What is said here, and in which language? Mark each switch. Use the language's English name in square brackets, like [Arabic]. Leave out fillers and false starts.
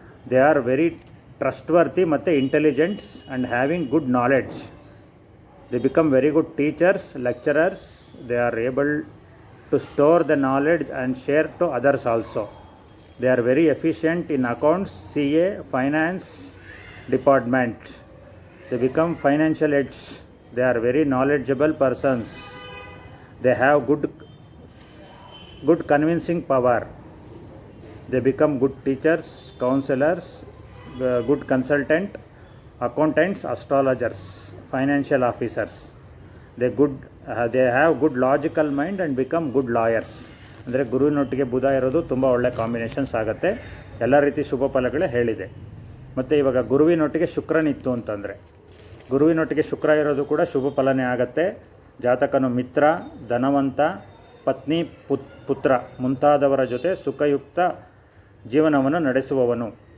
[English] They are very trustworthy ಮತ್ತು intelligents and having good knowledge. They become very good teachers, lecturers. They are able to store the knowledge and share to others also. They are very efficient in accounts, CA, finance department. They become financial heads. They are very knowledgeable persons. They have good convincing power. They become good teachers, counselors, good consultant, accountants, astrologers, financial officers. They have good logical mind and become good lawyers. [Kannada] ಅಂದರೆ ಗುರುವಿನೊಟ್ಟಿಗೆ ಬುಧ ಇರೋದು ತುಂಬ ಒಳ್ಳೆಯ combinations ಆಗುತ್ತೆ. ಎಲ್ಲ ರೀತಿ ಶುಭ ಫಲಗಳೇ ಹೇಳಿದೆ. ಮತ್ತು ಇವಾಗ ಗುರುವಿನೊಟ್ಟಿಗೆ ಶುಕ್ರನಿತ್ತು ಅಂತಂದರೆ, ಗುರುವಿನೊಟ್ಟಿಗೆ ಶುಕ್ರ ಇರೋದು ಕೂಡ ಶುಭ ಫಲನೇ ಆಗುತ್ತೆ. ಜಾತಕನು ಮಿತ್ರ, ಧನವಂತ, ಪತ್ನಿ, ಪುತ್ರ ಮುಂತಾದವರ ಜೊತೆ ಸುಖಯುಕ್ತ ಜೀವನವನ್ನು ನಡೆಸುವವನು.